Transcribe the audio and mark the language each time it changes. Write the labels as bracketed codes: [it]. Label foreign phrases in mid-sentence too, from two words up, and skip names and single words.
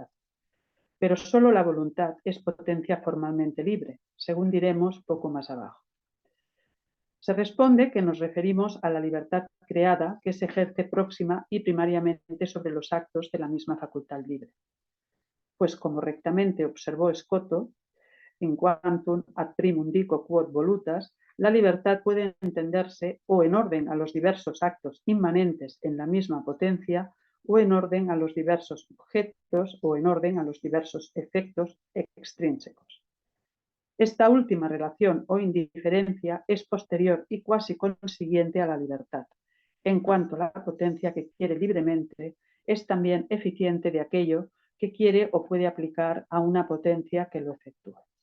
[es] Pero solo la voluntad es potencia formalmente libre, según diremos poco más abajo. Se responde que nos referimos a la libertad creada que se ejerce próxima y primariamente sobre los actos de la misma facultad libre. Pues como rectamente observó Escoto, [la] in quantum ad primum dico quod volutas, [es] la libertad puede entenderse o en orden a los diversos actos inmanentes en la misma potencia o en orden a los diversos objetos o en orden a los diversos efectos extrínsecos. Esta última relación o indiferencia es posterior y cuasi consiguiente a la libertad, en cuanto la potencia que quiere libremente es también eficiente de aquello que quiere o puede aplicar a una potencia que lo efectúa.